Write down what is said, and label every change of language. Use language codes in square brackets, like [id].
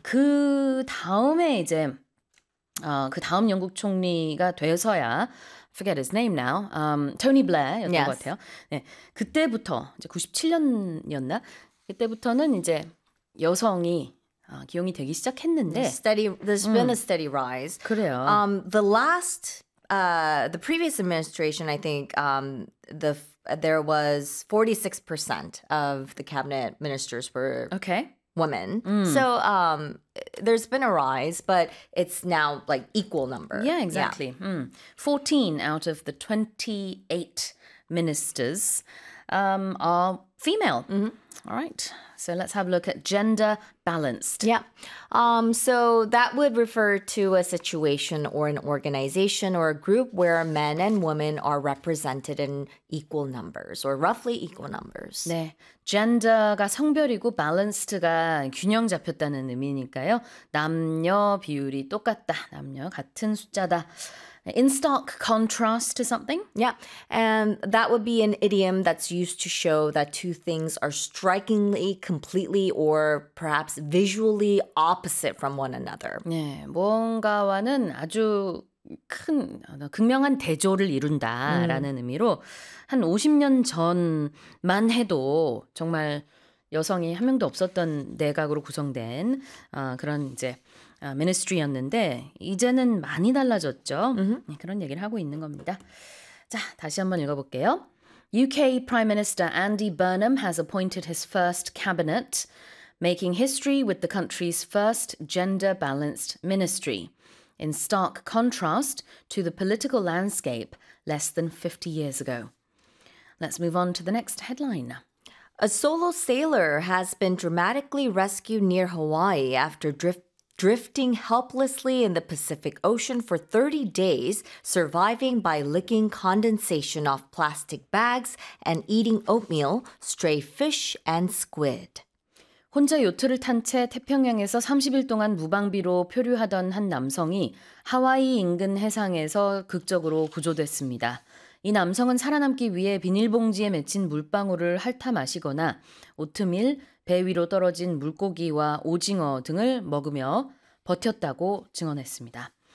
[ko] 그 다음에 이제 그 다음 영국 총리가 돼서야 [en] forget his name now. [ko] Tony Blair였던 [en] yes. [ko] 것 같아요. 네, 그때부터 이제 97년이었나? 그때부터는 이제 여성이 기용이 되기 시작했는데. [en] There's been a steady rise. [ko] 그래요. [en] The previous administration, I think, there was 46% of the cabinet ministers were okay. women. So there's been a rise, but it's now like equal number. Yeah, exactly. Yeah. 14 out of the 28 ministers are female. Mm-hmm. All right. So let's have a look at gender balanced. Yeah. So that would refer to a situation or an organization or a group where men and women are represented in equal numbers or roughly equal numbers. [ko] 네. Gender가 성별이고 balanced가 균형 잡혔다는 의미니까요. 남녀 비율이 똑같다. 남녀 같은 숫자다. [en] In stark contrast to something? Yeah, and that would be an idiom that's used to show that two things are strikingly, completely, or perhaps visually opposite from one another. [ko] 네, 무언가와는 아주 큰, 극명한 대조를 이룬다라는 의미로 한 50년 전만 해도 정말 여성이 한 명도 없었던 내각으로 구성된 그런 이제 ministry였는데 이제는 많이 달라졌죠. Mm-hmm. 그런 얘기를 하고 있는 겁니다. 자, 다시 한번 읽어볼게요. [en] UK Prime Minister Andy Burnham has appointed his first cabinet, making history with the country's first gender-balanced ministry, in stark contrast to the political landscape less than 50 years ago. Let's move on to the next headline. A solo sailor has been dramatically rescued near Hawaii after drifting helplessly in the Pacific Ocean for 30 days, surviving by licking condensation off plastic bags and eating oatmeal, stray fish, and squid. [ko] 혼자 요트를 탄 채 태평양에서 30일 동안 무방비로 표류하던 한 남성이 하와이 인근 해상에서 극적으로 구조됐습니다. 이 남성은 살아남기 위해 비닐봉지에 맺힌 물방울을 핥아 마시거나 오트밀, 배 위로 떨어진 물고기와 오징어 등을 먹으며 버텼다고 증언했습니다.